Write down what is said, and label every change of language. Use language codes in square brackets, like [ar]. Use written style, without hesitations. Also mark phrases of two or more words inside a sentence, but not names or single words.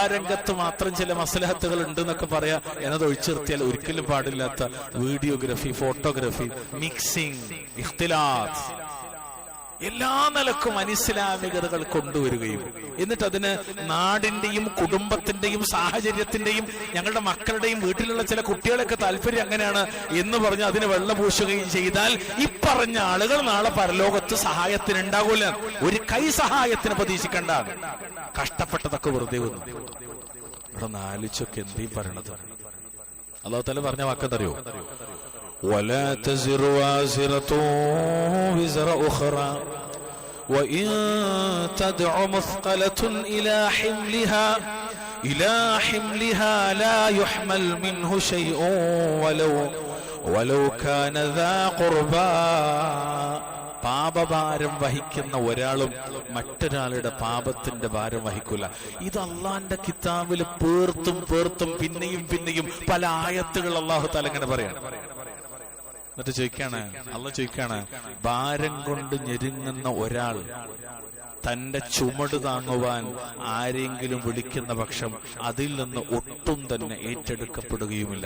[ml] രംഗത്ത് മാത്രം ചില മസ്ലഹത്തുകൾ ഉണ്ട് എന്നൊക്കെ പറയാ എന്നത് ഒഴിച്ചു നിർത്തിയാൽ ഒരിക്കലും പാടില്ലാത്ത വീഡിയോഗ്രാഫി, ഫോട്ടോഗ്രാഫി, മിക്സിംഗ്, ഇഖ്തിലാത്ത്, എല്ലാ നിലക്കും അനിസ്ലാമികതകൾ കൊണ്ടുവരികയും എന്നിട്ട് അതിന് നാടിന്റെയും കുടുംബത്തിന്റെയും സാഹചര്യത്തിന്റെയും ഞങ്ങളുടെ മക്കളുടെയും വീട്ടിലുള്ള ചില കുട്ടികളൊക്കെ താല്പര്യം അങ്ങനെയാണ് എന്ന് പറഞ്ഞ് അതിന് വെള്ളപൂശുകയും ചെയ്താൽ ഇപ്പറഞ്ഞ ആളുകൾ നാളെ പരലോകത്ത് സഹായത്തിന് ഉണ്ടാകൂല. ഒരു കൈ സഹായത്തിന് പ്രതീക്ഷിക്കണ്ട. കഷ്ടപ്പെട്ടതൊക്കെ വെറുതെ വന്നു. ഇവിടെ നാലിച്ചൊക്കെ എന്തീ പറയണത്? [ar] الله تعالى [ml] പറഞ്ഞ വാക്കെന്തറിയോ? [ar] ولا تزر وازرة وزر أخرى وإن تدع مثقلة إلى حملها لا يحمل منه شيء ولو كان ذا قربى. [ml] പാപഭാരം വഹിക്കുന്ന ഒരാളും മറ്റൊരാളുടെ പാപത്തിന്റെ ഭാരം വഹിക്കൂല. ഇത് അള്ളാന്റെ കിതാബിൽ പേർത്തും പിന്നെയും പല ആയത്തുകൾ [ar] الله تعالى [ml] ഇങ്ങനെ പറയാണ്. എന്നിട്ട് അള്ളാഹ് ചോദിക്കാണ്, ഭാരം കൊണ്ട് ഞെരുങ്ങുന്ന ഒരാൾ തന്റെ ചുമട് താങ്ങുവാൻ ആരെങ്കിലും വിളിക്കുന്ന പക്ഷം അതിൽ നിന്ന് ഒട്ടും തന്നെ ഏറ്റെടുക്കപ്പെടുകയുമില്ല.